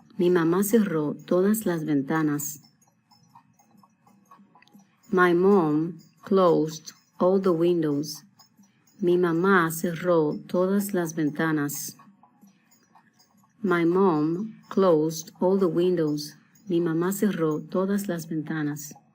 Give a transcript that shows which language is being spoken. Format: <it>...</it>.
<es>Mi mamá cerró todas las ventanas.</es> <en>My mom closed all the windows.</en> <es>Mi mamá cerró todas las ventanas.</es> <en>My mom closed all the windows.</en> <es>Mi mamá cerró todas las ventanas.</es>